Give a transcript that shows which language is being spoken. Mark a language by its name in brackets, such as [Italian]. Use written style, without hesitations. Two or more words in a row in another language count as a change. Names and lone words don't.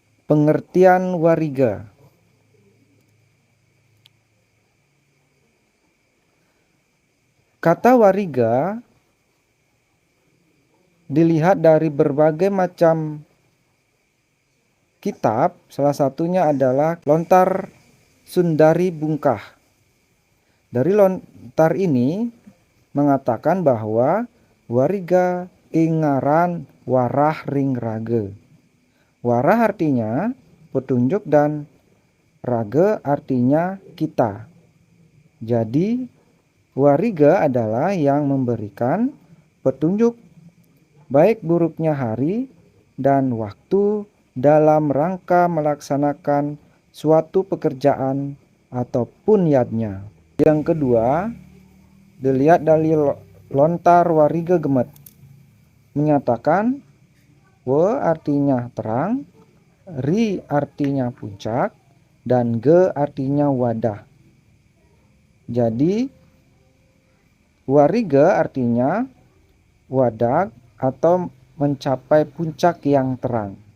[Indonesian] Pengertian wariga. Kata wariga dilihat dari berbagai macam kitab, salah satunya adalah Lontar Sundari Bungkah. Dari lontar ini mengatakan bahwa wariga [Balinese] ingaran warah ring rage. [Indonesian] Warah artinya petunjuk dan rage artinya kita. Jadi wariga adalah yang memberikan petunjuk baik buruknya hari dan waktu dalam rangka melaksanakan suatu pekerjaan ataupun yadnya. Yang kedua, dilihat dari lontar wariga gemet, menyatakan we artinya terang, ri artinya puncak, dan ge artinya wadah. Jadi wariga artinya wadah atau mencapai puncak yang terang.